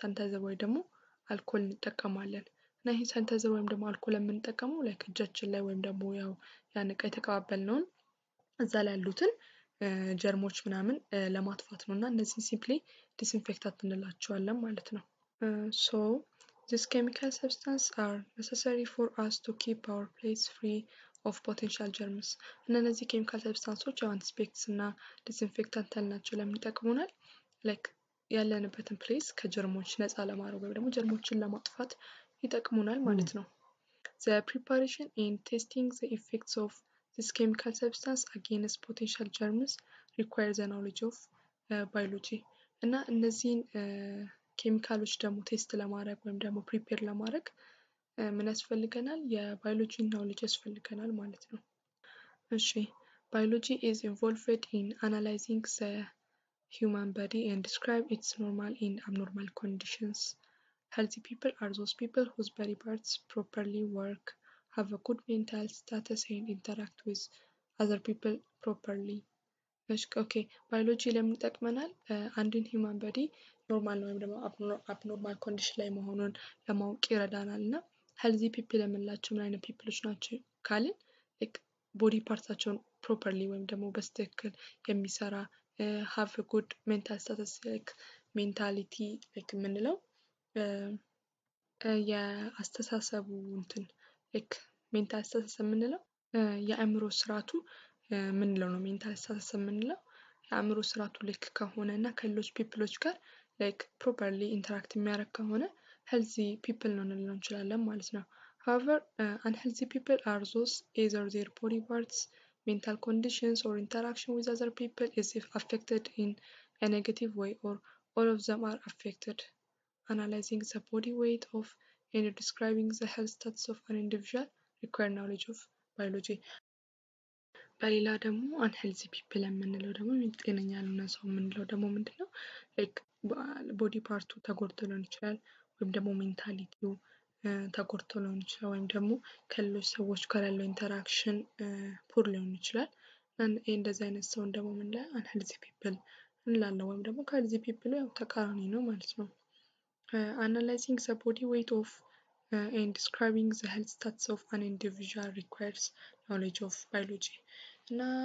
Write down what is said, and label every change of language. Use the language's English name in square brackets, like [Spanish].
[Amharic] ሳኒታይዘር ወይ ደግሞ አልኮል እንጠቀማለን። እና ይሄ ሳኒታይዘር ወይም ደግሞ አልኮል የምንጠቀመው ላይክ እጃችን ላይ ወይም ደግሞ ያው ያን እቃ የተቀባበልነውን እዛ ላይ ያሉትን ጀርሞች ምናምን ለማጥፋት ነው እና እነዚህ ሲምፕሊ ዲስኢንፌክታንት እንላቸዋለን ማለት ነው። [English] So these chemical substances are necessary for us to keep our place free of potential germs. [Amharic] እነዚህ ኬሚካል ሰብስታንሶች አንቲስፔክትስ እና ዲስኢንፌክታንት ያልናቸው ለምን ይጠቅሙናል? ላይክ ያለንበትን ፕሌስ ከጀርሞች ነፃ ለማድረግ ወይም ደግሞ ጀርሞችን ለማጥፋት ይጠቅሙናል ማለት ነው። [English] The preparation and testing the effects of this chemical substance against potential germs require the knowledge of biology. [Amharic] እና እነዚህን ኬሚካሎች ደግሞ ቴስት ለማድረግ ወይም ደግሞ ፕሪፔር ለማድረግ ምን ያስፈልገናል? የባዮሎጂ ናውሌጅ ያስፈልገናል ማለት ነው። እሺ [English] biology is involved in analyzing the human body and describe its normal and abnormal conditions. Healthy people are those people whose body parts properly work, have a good mental status and interact with other people properly. [Amharic] ኦኬ ባዮሎጂ ለምን ይጠቅመናል? አንድን ሂውማን ቦዲ ኖርማል ነው ወይም ደግሞ አብኖርማል ኮንዲሽን ላይ መሆኑን ለማወቅ ይረዳናል። እና ሄልዚ ፒፕል የምንላቸው ምን አይነት ፒፕሎች ናቸው ካልን ቦዲ ፓርታቸውን ፕሮፐርሊ ወይም ደግሞ በስትክክል የሚሰራ [English] ሃቭ ጉድ ሜንታል ስታተስ [Amharic] ሜንታሊቲ የምንለው የአስተሳሰቡ እንትን ሜንታል ስታተስ የምንለው የአእምሮ ስርዓቱ ምንለው ነው። ሜንታል ስታተስ የምንለው የአእምሮ ስርዓቱ ልክ ከሆነ እና ከሌሎች ፒፕሎች ጋር ፕሮፐርሊ ኢንተራክት የሚያደርግ ከሆነ ሄልዚ ፒፕል ነው ልንለው እንችላለን ማለት ነው። [English] However, unhealthy people are those either their body parts, mental conditions, or interaction with other people is affected in a negative way, or all of them are affected. Analyzing the body weight of and describing the health status of an individual require knowledge of biology. [Amharic] በሌላ ደግሞ አንሄልዚ ፒፕል የምንለው ደግሞ ጤነኛ ያልሆነ ሰው የምንለው ደግሞ ምንድነው? ላይክ ቦዲ ፓርቱ ተጎድቶ ሊሆን ይችላል፣ ወይም ደግሞ ሜንታሊቲው ተጎድቶ ሊሆን ይችላል፣ ወይም ደግሞ ከሌሎች ሰዎች ጋር ያለው ኢንተራክሽን ፑር ሊሆን ይችላል። እንደዚህ አይነት ሰውን ደግሞ ምን ላይ አንሄልዚ ፒፕል እንላለን፣ ወይም ደግሞ ከሄልዚ ፒፕል ያው ተቃራኒ ነው ማለት ነው። [English] Analyzing the body weight of and describing the health status of an individual requires knowledge of biology [Amharic] እና